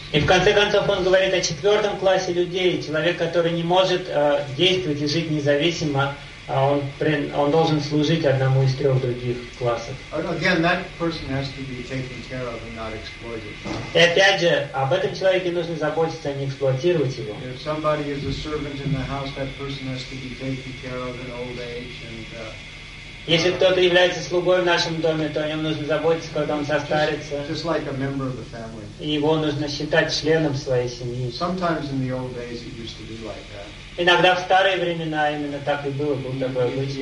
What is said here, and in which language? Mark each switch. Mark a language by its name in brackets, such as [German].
[Russian] И в конце концов он говорит о четвертом классе людей, человек, который не может действовать и жить независимо, он должен служить одному из трех других классов. [English] Again, that person has to be taken care of and not exploited. [Russian] И опять же, об этом человеке нужно заботиться, а не эксплуатировать его. [English] If somebody is a servant in the house, that person has to be taken care of in old age and. [Russian] Если кто-то является слугой в нашем доме, то о нем нужно заботиться, когда он состарится. [English] Just like a member of the family. [Russian] И его нужно считать членом своей семьи. [English] Sometimes in the old days it used to be like that. [Russian] Иногда в старые времена именно так и было, был такой обычай.